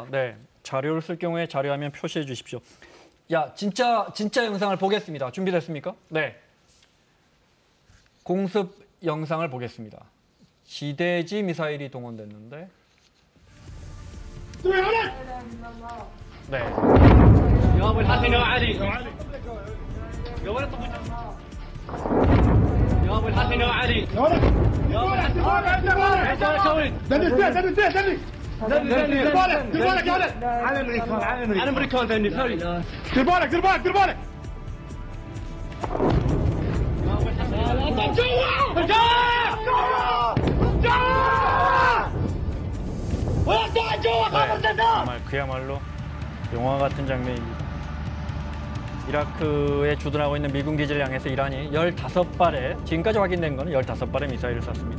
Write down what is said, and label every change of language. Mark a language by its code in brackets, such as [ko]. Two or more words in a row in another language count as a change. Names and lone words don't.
[ko] 네, 자료를 쓸 경우에 자료화면 표시해 주십시오. 야, 진짜 영상을 보겠습니다. 준비됐습니까? 네. 공습 영상을 보겠습니다. 지대지 미사일이 동원됐는데. 네. [ar] يا ابو الحسن يا علي يا ولد يا ابو الحسن يا علي يا ولد يا ابو الحسن دير بالك يا ولد على امريكان ذني سوري دير بالك دير بالك دير بالك يا ابو الحسن جوا [ko] 네, 정말 그야말로 영화 같은 장면입니다. 이라크에 주둔하고 있는 미군 기지를 향해서 이란이 15발의, 지금까지 확인된 거는 15발의 미사일을 쐈습니다.